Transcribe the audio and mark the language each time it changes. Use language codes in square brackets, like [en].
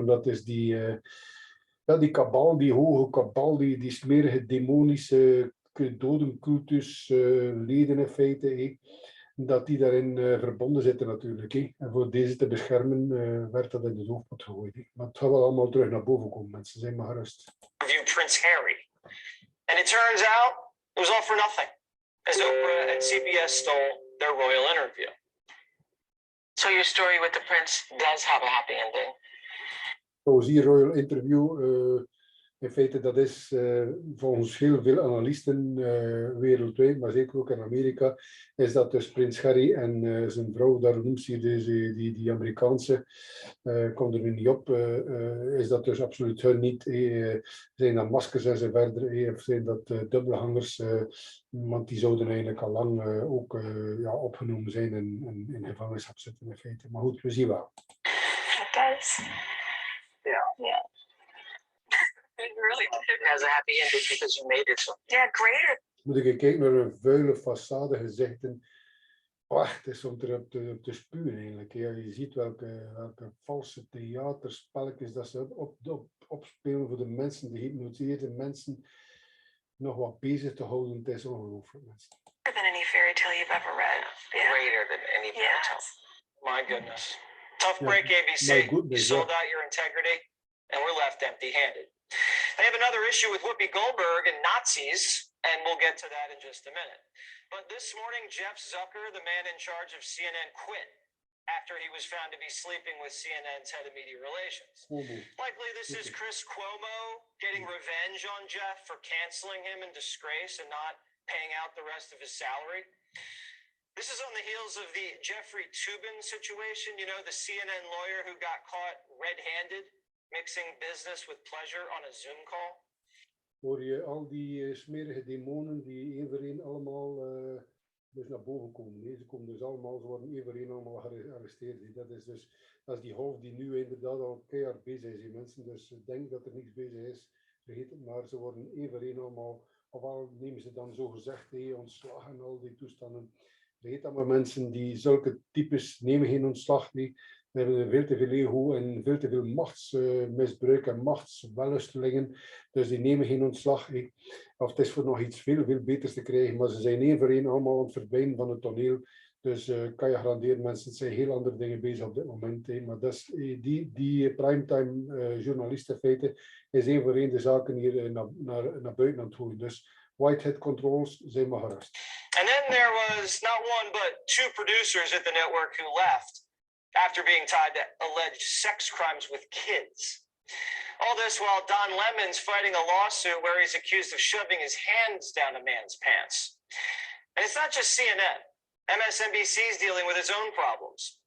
[nl] Omdat is die kabal, die hoge kabal, die smerige demonische dodencultus leden in feite, dat die daarin verbonden zitten natuurlijk. En voor deze te beschermen werd dat in de doofpot gegooid. Maar het gaat wel allemaal terug naar boven komen, mensen. Zijn maar gerust. [en] Review Prince Harry. And it turns out it was all for nothing. As Oprah and CBS stole their royal interview. So your story with the prince does have a happy ending. [nl] Zoals die [en] royal interview, [nl] in feite dat is volgens heel veel analisten wereldwijd, maar zeker ook in Amerika, is dat dus prins Harry en zijn vrouw, daar noemt ze die Amerikaanse, komt er nu niet op, is dat dus absoluut hun niet. Zijn dat maskers en zo verder, of zijn dat dubbelhangers, want die zouden eigenlijk al lang ook opgenomen zijn en in gevangenschap zitten in feite. Maar goed, we zien wel. [en] Guys. Yeah. It really It has a happy ending because you made it so. Yeah, greater. [nl] Moet ik kijken naar een vuile façade gezichten. Het is om erop te spuwen eigenlijk. Ja, je ziet welke valse theaterspelletjes dat ze opspelen voor de mensen, de gehypnotiseerde mensen, nog wat bezig te houden. Het is ongelooflijk, mensen. [en] Than any fairy tale you've ever read. Yeah. Greater than any fairy tale. My goodness. Tough break, ABC. You sold out your integrity, and we're left empty-handed. They have another issue with Whoopi Goldberg and Nazis, and we'll get to that in just a minute. But this morning, Jeff Zucker, the man in charge of CNN, quit after he was found to be sleeping with CNN's head of media relations. Likely this is Chris Cuomo getting revenge on Jeff for canceling him in disgrace and not paying out the rest of his salary. This is on the heels of the Jeffrey Toobin situation, you know, the CNN lawyer who got caught red-handed mixing business with pleasure on a Zoom call. [nl] Hoor je al die smerige demonen die één voor één allemaal dus naar boven komen. Ze komen dus allemaal, ze worden één voor één allemaal gearresteerd. Dat is die hoofd die nu inderdaad al keihard bezig is. Die mensen dus denken dat er niks bezig is, vergeet het maar. Ze worden één voor één allemaal, ofwel nemen ze dan zo gezegd ontslag en al die toestanden. Vergeet dat maar, mensen die zulke types nemen geen ontslag. We hebben veel te veel ego en veel te veel machtsmisbruik en machtswellustelingen. Dus die nemen geen ontslag. Of het is voor nog iets veel beters te krijgen. Maar ze zijn één voor één allemaal aan het verdwijnen van het toneel. Dus kan je garanderen, mensen zijn heel andere dingen bezig op dit moment. Hè. Maar dat is, die primetime journalist in feite is één voor één de zaken hier naar buiten aan het gooien. Dus [en] whitehead controls [nl] zijn maar gerust. [en] And then there was not one but two producers at the network who left after being tied to alleged sex crimes with kids. All this while Don Lemon's fighting a lawsuit where he's accused of shoving his hands down a man's pants. And it's not just CNN. MSNBC's dealing with its own problems.